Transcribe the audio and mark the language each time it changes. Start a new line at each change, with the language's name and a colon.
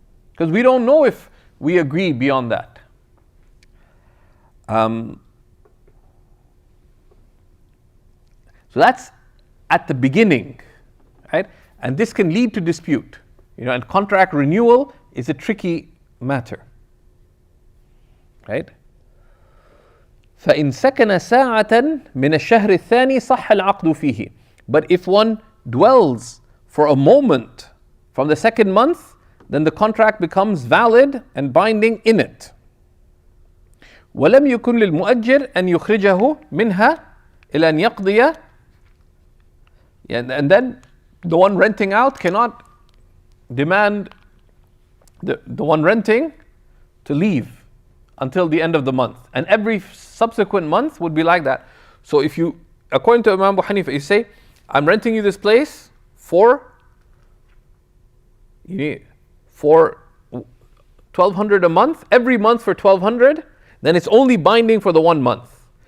English: Because we don't know if we agree beyond that. So that's at the beginning, right? And this can lead to dispute. And contract renewal is a tricky matter, right?
Arabic: فإن سكن ساعة من الشهر الثاني صح العقد فيه.
English: But if one dwells for a moment from the second month, then the contract becomes valid and binding in it.
Arabic: ولم يكن للمؤجر أن يخرجه منها إلى أن يقضي.
English: And then the one renting out cannot demand the one renting to leave until the end of the month. And every subsequent month would be like that. So if you, according to Imam Abu Hanifa, you say, I'm renting you this place for 1,200 a month, every month for 1,200, then it's only binding for the 1 month.